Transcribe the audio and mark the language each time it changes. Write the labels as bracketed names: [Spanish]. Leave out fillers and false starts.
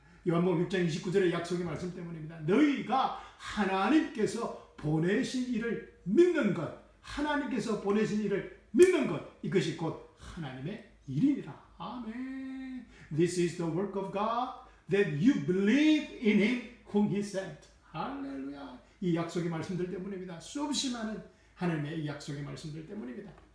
[Korean] 요한복음 6장 29절의 약속의 말씀 때문입니다. 너희가 하나님께서 보내신 이를 믿는 것, 하나님께서 보내신 이를 믿는 것, 이것이 곧 하나님의 일이니라. 아멘. [English] This is the work of God, that you believe in Him whom He sent. [Korean] 할렐루야. 이 약속의 말씀들 때문입니다. 수없이 많은 하나님의 이 약속의 말씀들 때문입니다.